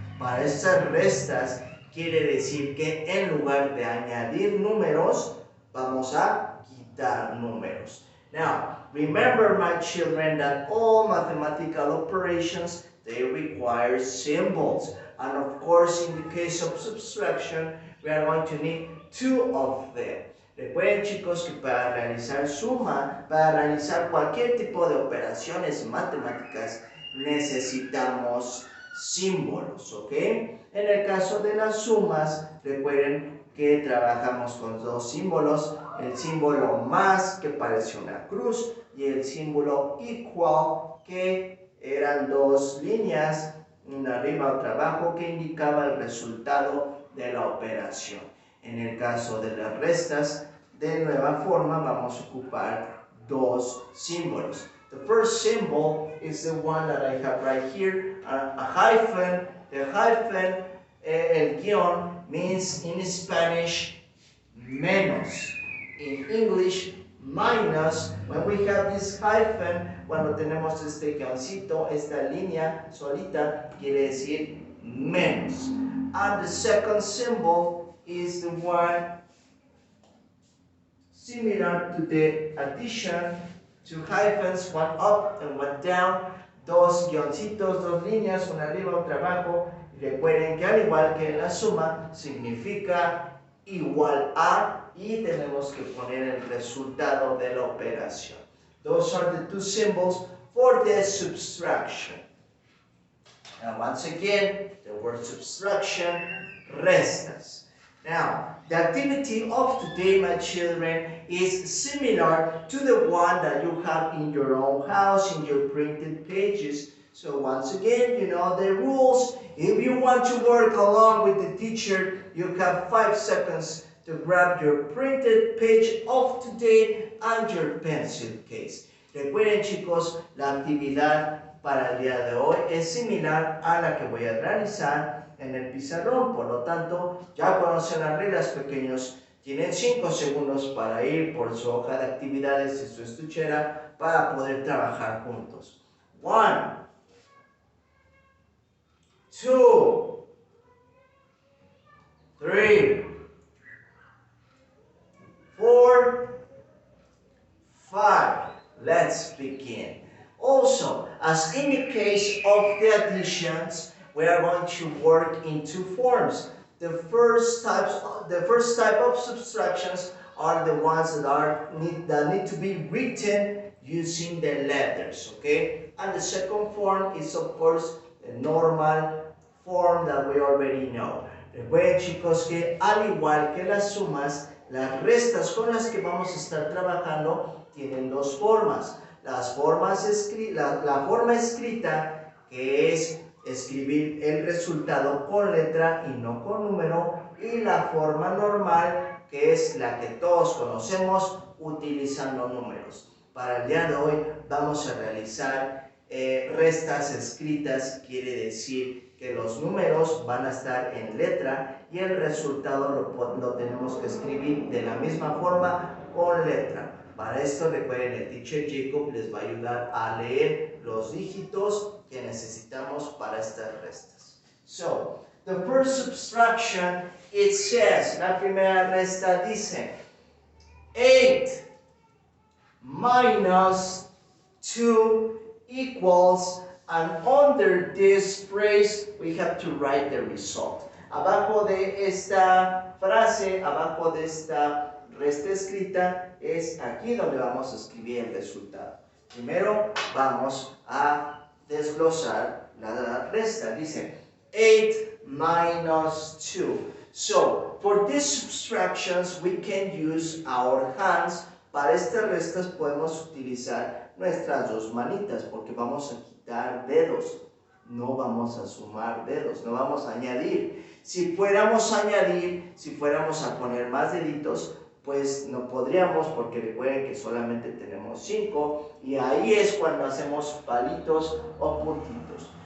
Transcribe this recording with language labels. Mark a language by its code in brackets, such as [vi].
[es] Para estas restas quiere decir que en lugar de añadir números, vamos a quitar números. [en] Now, remember, my children, that all mathematical operations, they require symbols. And of course, in the case of subtraction, we are going to need two of them. [es] Recuerden, chicos, que para realizar suma, para realizar cualquier tipo de operaciones matemáticas, necesitamos símbolos, ¿ok? En el caso de las sumas, recuerden que trabajamos con dos símbolos, el símbolo más, que parece una cruz, y el símbolo igual, que eran dos líneas, una arriba, otra abajo, que indicaba el resultado de la operación. En el caso de las restas, de nueva forma, vamos a ocupar dos símbolos. [en] The first symbol is the one that I have right here, a hyphen. The hyphen, el guión, means in Spanish menos. In English, minus. When we have this hyphen, [es] cuando tenemos este guioncito, esta línea solita, quiere decir menos. [en] And the second symbol is the one similar to the addition, two hyphens, one up and one down, [es] dos guioncitos, dos líneas, una arriba, otra abajo. Recuerden que al igual que en la suma, significa igual a, y tenemos que poner el resultado de la operación. [en] Those are the two symbols for the subtraction. Now, once again, the word subtraction, restas. Now, the activity of today, my children, is similar to the one that you have in your own house, in your printed pages. So once again, you know the rules. If you want to work along with the teacher, you have 5 seconds to grab your printed page of today and your pencil case. [es] Recuerden, chicos, la actividad para el día de hoy es similar a la que voy a realizar en el pizarrón. Por lo tanto, ya conocen las reglas, pequeños. Tienen 5 segundos para ir por su hoja de actividades y su estuchera para poder trabajar juntos. 1, 2, 3, 4, 5. [en] Let's begin. Also, as in the case of the additions, we are going to work in two forms. The first type of subtractions are the ones that need to be written using the letters, okay? And the second form is, of course, the normal form that we already know. [es] Recuerden, chicos, que al igual que las sumas, las restas con las que vamos a estar trabajando tienen dos formas. La forma escrita, que es escribir el resultado con letra y no con número, y la forma normal, que es la que todos conocemos utilizando números. Para el día de hoy vamos a realizar restas escritas, quiere decir que los números van a estar en letra y el resultado lo tenemos que escribir de la misma forma con letra. Para esto, recuerden, el teacher Jacob les va a ayudar a leer los dígitos que necesitamos para estas restas. [en] So, the first subtraction, it says, [es] la primera resta dice [en] 8 minus 2 equals, and under this phrase we have to write the result. [es] Abajo de esta frase, abajo de esta resta escrita, es aquí donde vamos a escribir el resultado. Primero vamos a desglosar la resta. Dice 8 minus 2. [en] So, for these subtractions we can use our hands. [es] Para estas restas podemos utilizar nuestras dos manitas porque vamos a quitar dedos. No vamos a sumar dedos, no vamos a añadir. Si fuéramos a añadir, si fuéramos a poner más deditos, pues no podríamos porque recuerden que solamente tenemos 5 y ahí es cuando hacemos palitos o puntitos.